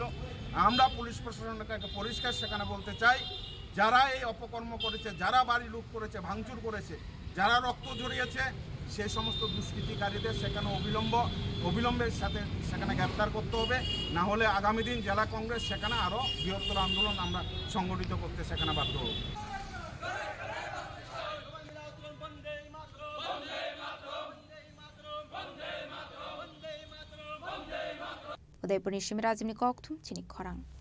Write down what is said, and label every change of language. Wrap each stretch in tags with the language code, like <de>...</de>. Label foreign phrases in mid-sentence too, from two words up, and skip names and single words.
<bn>আমরা পুলিশ প্রশাসনকে একটা পরিষ্কার সেখানে বলতে চাই, যারা এই অপকর্ম করেছে, যারা বাড়ি লুট করেছে, ভাঙচুর করেছে, যারা রক্ত ঝরিয়েছে, সেই সমস্ত দুষ্কৃতিকারীদের সেখানে অবিলম্বের সাথে সেখানে গ্রেপ্তার করতে হবে। না হলে আগামী দিন জেলা কংগ্রেস সেখানে আরও বৃহত্তর আন্দোলন আমরা সংগঠিত করতে সেখানে বাধ্য হব।</bn> <trp>उदयपुर निश्चिम राजीवनी कौकथुम चिनी खरांग।</trp>